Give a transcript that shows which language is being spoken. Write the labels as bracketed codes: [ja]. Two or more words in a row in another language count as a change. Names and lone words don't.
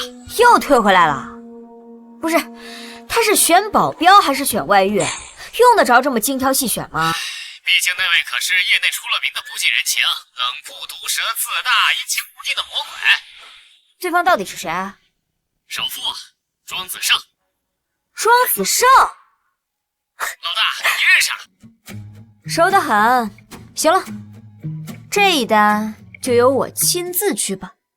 [zh] 又退回來了？不是，他是選保鏢還是選外遇？用得着這麼精挑細選嗎？畢竟那位可是業內出了名的不近人情、冷酷毒舌、自大、阴晴不定的魔鬼。对方到底是谁？首富莊子勝。莊子勝，老大，你認識啊？熟得很。行了，這一單就由我親自去辦。